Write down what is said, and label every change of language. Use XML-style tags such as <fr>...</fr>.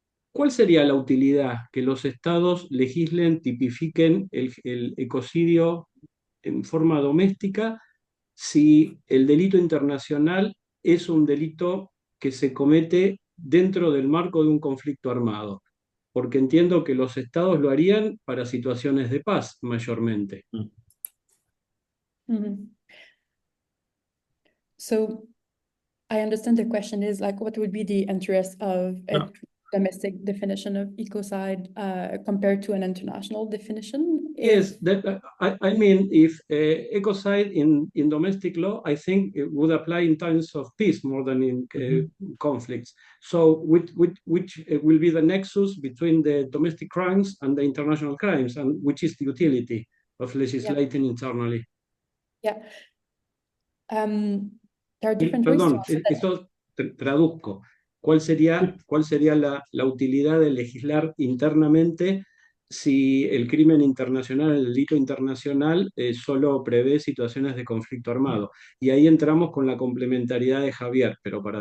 <es>¿Cuál sería la utilidad que los estados legislen, tipifiquen el ecocidio en forma doméstica si el delito internacional es un delito que se comete dentro del marco de un conflicto armado? porque entiendo que los estados lo harían para situaciones de paz mayormente. Mm. Mhm.</es> <en>So I understand the question is like, what would be the interest of a</en> <es>No,</es> <en>domestic definition of ecocide compared to an international definition? Yes, I mean, if ecocide in domestic law, I think it would apply in times of peace more than in ujú. conflicts. So, which will be the nexus between the domestic crimes and the international crimes, and which is the utility of Yeah, legislating internally? yeah. There are different ways to</en> <es>Perdón,</es> <en>answer that.</en> <es>esto traduzco. Cuál sería la utilidad de legislar internamente si el crimen internacional, el delito internacional, solo prevé situaciones de conflicto armado? Y ahí entramos con la complementariedad de Javier, pero para</es>